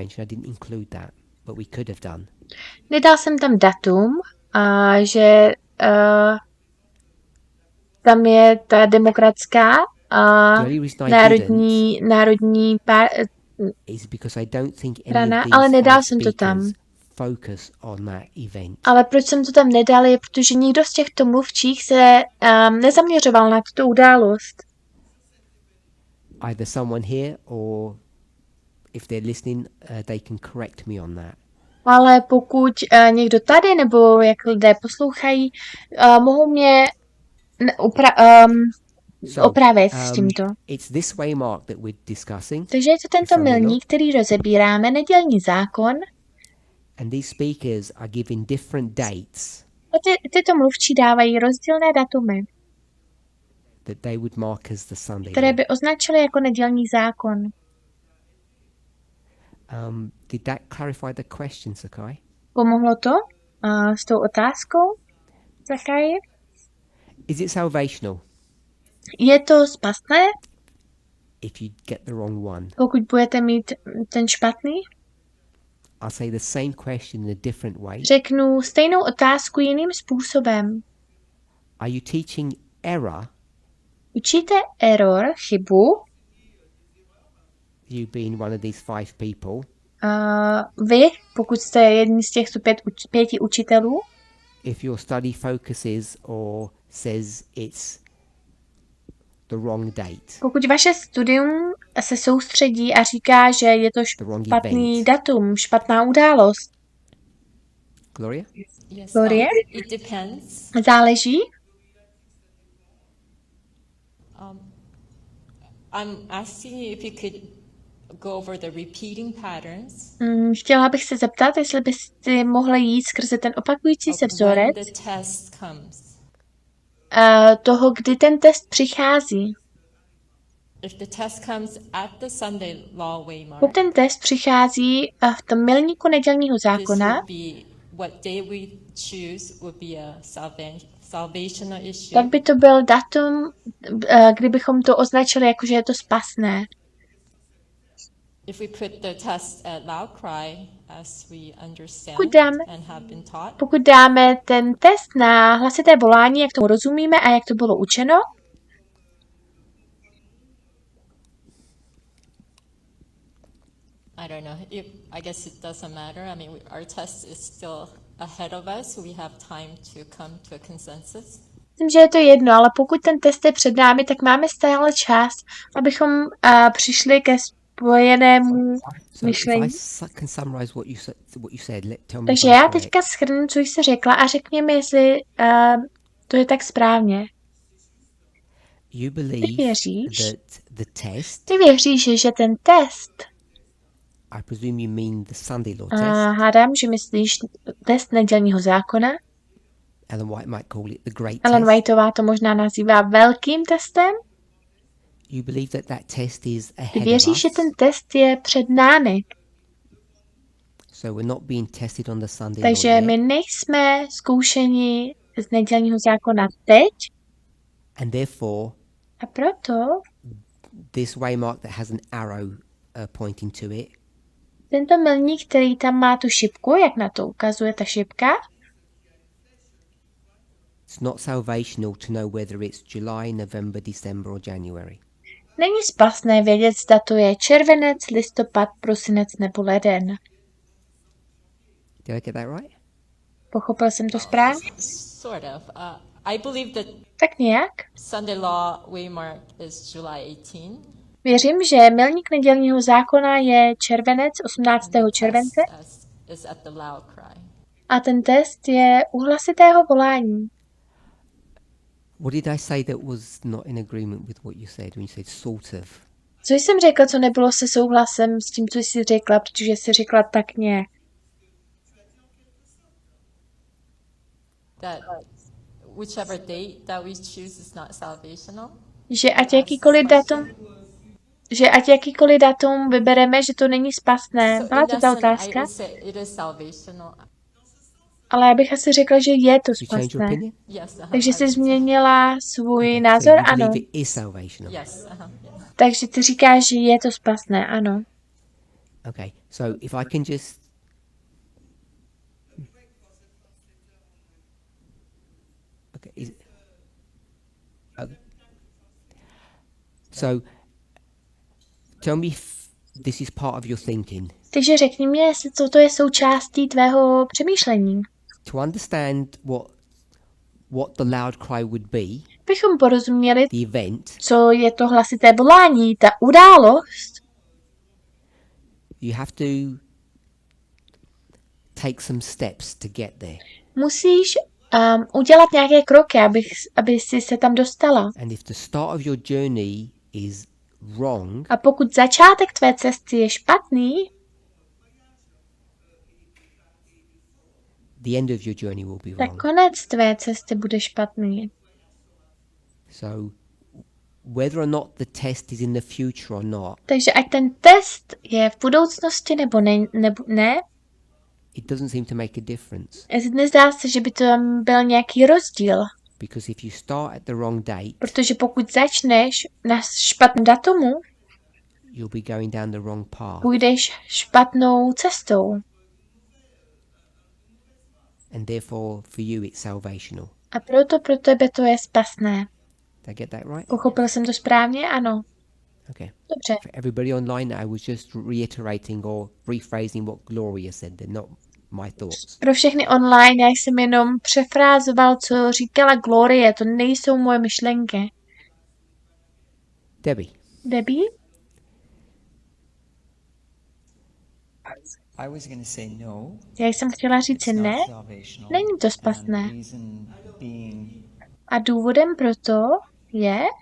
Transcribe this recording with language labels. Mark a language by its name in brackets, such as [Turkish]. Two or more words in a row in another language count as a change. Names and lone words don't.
[English] I didn't include that, but we could have done. [Czech] nedal jsem tam datum, že tam je ta demokratská [English] The only reason I [Czech] národní [English] is because I don't think any [Czech] strana, [English] of these [Czech] ale nedal [English] five [Czech] jsem to tam. [English] speakers focus on that event. [Czech] Ale proč jsem to tam nedal, je protože nikdo z těchto mluvčích se nezaměřoval na tuto událost. [English] Either someone here or if they're listening, they can correct me on that. [Czech] Ale pokud někdo tady, nebo jak lidé poslouchají, mohou mě opravit s tímto. [English] It's this way mark that we're discussing, [Czech] Takže je to tento milník, který rozebíráme, nedělní zákon. [English] and these speakers are giving different dates [Czech] A tyto mluvčí dávají rozdílné datumy, [English] that they would mark as the Sunday [Czech] které [English] law. [Czech] by označily jako nedělní zákon. [English] Did that clarify the question, Sakai? [Czech] Pomohlo to s tou otázkou, Zakaji? [English] Is it salvational [Czech] Je to spasné, [English] if you get the wrong one? [Czech] pokud budete mít ten špatný? [English] I'll say the same question in a different way. [Czech] Řeknu stejnou otázku jiným způsobem. [English] Are you teaching error, [Czech] Učíte error, chybu, [English] you being one of these 5 people, [Czech] vy, pokud jste jedni z těchto 5 učitelů, [English] if your study focuses or says it's the wrong date, [Czech] pokud vaše studium se soustředí a říká, že je to [English] the wrong [Czech] špatný [English] event? [Czech] datum, špatná událost. [English] Gloria? Yes. Gloria? It depends. [Czech] Záleží. [English] I'm asking you if you could go over the repeating patterns [Czech] Chtěla bych se zeptat, jestli byste mohli jít skrze ten opakující se [English] of when [Czech] vzorec [English] the test comes. [Czech] toho, kdy ten test přichází. [English] If the test comes at the Sunday law waymark, [Czech] Pokud ten test přichází v tom milníku nedělního [English] this [Czech] zákona, [English] would be what day we choose would be a salvational issue. [Czech] tak by to byl datum, kdybychom to označili jako, že je to spasné. [English] If we put the test at loud cry, as we understand [Czech] Pokud dáme- [English] and have been taught, [Czech] Pokud dáme ten test na hlasité volání, jak tomu rozumíme a jak to bylo učeno, [English] I don't know. I guess it doesn't matter. I mean, our test is still ahead of us, so we have time to come to a consensus. [Czech] myslím, že je to jedno, ale pokud ten test je před námi, tak máme stále čas, abychom přišli ke spojenému [English] So if I [Czech] myšlení. [English] can summarize what you said, tell me [Czech] Takže [English] if I'm [Czech] já [English] correct. [Czech] teďka shrnu, co jsi řekla a řekni mi, jestli to je tak správně. [English] You believe [Czech] věříš? [English] that the test, [Czech] Ty věříš, že ten test, [English] I presume you mean the Sunday law [Czech] a [English] test. [Czech] hádám, že myslíš test nedělního zákona. [English] Ellen White might call it the great [Czech] Ellen [English] test. [Czech] Whiteová to možná nazývá velkým testem. [English] You believe that test is [Czech] Ty [English] ahead of [Czech] věříš, že [English] us. [Czech] ten test je před námi. [English] So we're not being tested on the Sunday [Czech] Takže [English] law [Czech] my [English] yet. [Czech] nejsme zkoušeni z nedělního zákona teď. [English] And therefore, [Czech] A proto [English] this waymark that has an arrow pointing to it, [Czech] tento milník, který tam má tu šipku, jak na to ukazuje ta šipka, [English] it's not salvational to know whether it's July, November, December or January. [Czech] není spasné vědět, zda to je červenec, listopad, prosinec nebo leden. [English] Did I get that right? [Czech] Pochopil jsem to správně? [English] Sort of. I believe that [Czech] Tak nějak. [English] Sunday law waymark is July 18. [Czech] Věřím, že milník nedělního zákona je červenec, 18. července, [English] Is at the loud cry. [Czech] a ten test je u hlasitého volání. [English] What did I say that was not in agreement with what you said when you said sort of? [Czech] Co jsem řekla, co nebylo se souhlasem s tím, co jsi řekla, protože jsi řekla tak nějak. [English] That whichever date that we choose is not salvational. [Czech] Že ať jakýkoliv datum vybereme, že to není spasné. Byla to ta otázka? [English] I would say it is salvational. [Czech] Ale já bych asi řekla, že je to [English] Did you change your [Czech] spasné. [English] opinion? Yes. [Czech] Takže jsi změnila svůj [English] Okay, [Czech] názor? [English] so you [Czech] Ano. [English] believe it is salvational. Yes. Yeah. [Czech] Takže ty říkáš, že je to spasné? Ano. [English] Okay, so if I can just okay, okay. So tell me if this is part of your thinking. [Czech] Takže řekni mi, jestli toto je součástí tvého přemýšlení. [English] To understand what the loud cry would be, [Czech] Bychom porozuměli, [English] the event, [Czech] co je to hlasité volání, ta událost, [English] you have to take some steps to get there. [Czech] musíš udělat nějaké kroky, aby si se tam dostala. [English] And if the start of your journey is wrong, [Czech] A pokud začátek tvé cesty je špatný, [English] the end of your journey will be [Czech] tak [English] wrong. [Czech] konec tvé cesty bude špatný. [English] So whether or not the test is in the future or not, [Czech] Takže ať ten test je v budoucnosti nebo ne, [English] it doesn't seem to make a difference. [Czech] nezdá se, že by tam byl nějaký rozdíl. [English] Because if you start at the wrong date, [Czech] Protože pokud začneš na špatném datumu, [English] you'll be going down the wrong path. [Czech] půjdeš špatnou cestou. [English] And therefore, for you, it's salvational. [Czech] A proto pro tebe to je spasné. [English] Did I get that right? [Czech] Pochopil jsem to správně? Ano. [English] Okay. [Czech] Dobře. [English] For everybody online, I was just reiterating or rephrasing what Gloria said. They're not my thoughts. [Czech] Pro všechny online, já jsem jenom přefrázoval, co říkala Glorie, to nejsou moje myšlenky. [English] Debbie, [Czech] Debbie? [English] I was going to say no. [Czech] Já jsem chtěla říct [English] It's [Czech] ne. [English] not salvational. [Czech] Není to [English] And [Czech] spasné. [English] the reason being [Czech] A důvodem proto je,